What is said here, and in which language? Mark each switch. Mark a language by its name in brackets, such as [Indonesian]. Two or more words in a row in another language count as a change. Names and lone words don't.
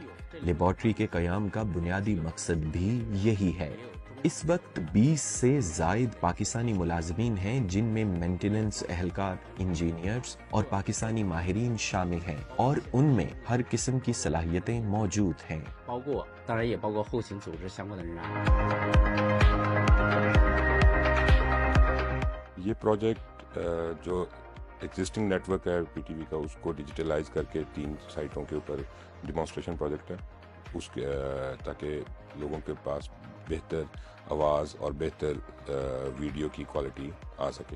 [Urdu] لیبارٹری کے قیام کا بنیادی مقصد بھی یہی ہے۔ اس وقت 20 سے زائد پاکستانی ملازمین ہیں، جن میں مینٹیننس اہلکار، انجینئرز اور پاکستانی ماہرین شامل ہیں، اور ان میں ہر قسم کی صلاحیتیں موجود ہیں۔ [Chinese] 当然也包括后勤组织相关的人员。 [Urdu] یہ پروجیکٹ جو [English] existing network [Urdu] ہے پی ٹی وی کا، اس کو ڈیجیٹلائز کر کے 3 سائٹوں کے اوپر [English] demonstration project [Urdu] ہے، اس کے تاکہ لوگوں کے پاس بہتر آواز اور بہتر ویڈیو کی کوالٹی آ سکے۔